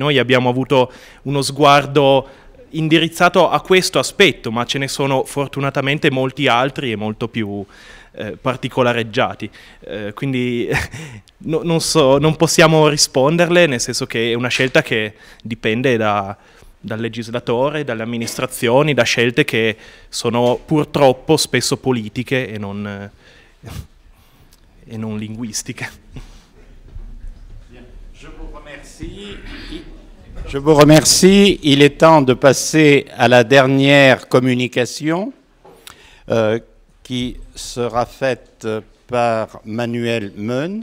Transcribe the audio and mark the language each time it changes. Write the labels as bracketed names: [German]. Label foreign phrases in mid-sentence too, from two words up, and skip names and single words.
[Italian] Noi abbiamo avuto uno sguardo indirizzato a questo aspetto, ma ce ne sono fortunatamente molti altri e molto più particolareggiati, quindi non possiamo risponderle, nel senso che è una scelta che dipende dal legislatore, dalle amministrazioni, da scelte che sono purtroppo spesso politiche e non linguistiche. [French] Bien. Je vous remercie. Je vous remercie. Il est temps de passer à la dernière communication qui sera faite par Manuel Meun.